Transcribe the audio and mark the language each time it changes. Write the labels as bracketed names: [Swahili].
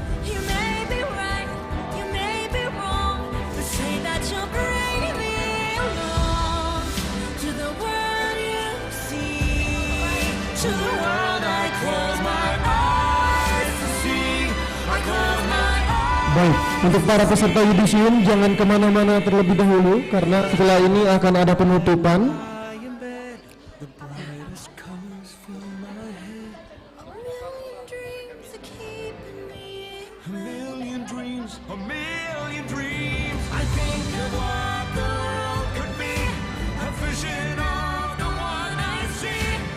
[English] You may be right, you may be wrong, but say that you'll bring me along to the world you see, to the world I close my eyes to see. I close my eyes. [Indonesian] Baik, untuk para peserta yudisium jangan kemana-mana terlebih dahulu karena setelah ini akan ada penutupan. [English] The brightest colors fill my head. A million dreams are keeping me. A million dreams, a million dreams. I think of what the world could be, a vision of the one I see.